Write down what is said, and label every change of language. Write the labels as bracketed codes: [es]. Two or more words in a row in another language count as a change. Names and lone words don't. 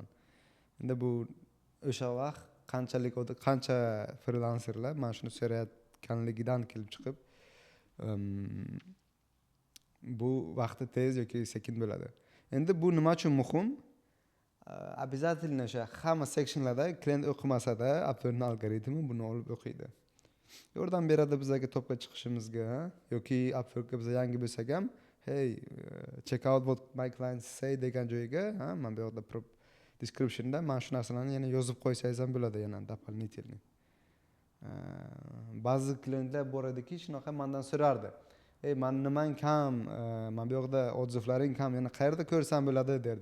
[uz] Endi bu o'sha vaqt qancha freelancerlar mana shuni so'rayotganligidan kelib chiqib, bu vaqti tez yoki sekin bo'ladi. Endi bu nima uchun muhim? Обязательно o'sha hamma sectionlarda klient o'qimasa-da, Upwork algoritmi buni olib o'qiydi. Yordam beradi bizga topga chiqishimizga, yoki Upworkga biz yangi bo'lsak ham, [en] hey, check out what my clients say [uz] degan joyiga, men bu yoqda descriptionda mana shu narsalarni yana yozib qo'ysangiz ham bo'ladi, yana дополнительный. Ba'zi klientlar bor ediki, shunaqa mendan so'rardi. man nimang kam, mana bu yoqda odzivlaring kam, yana qayerda ko'rsam bo'ladi derdi.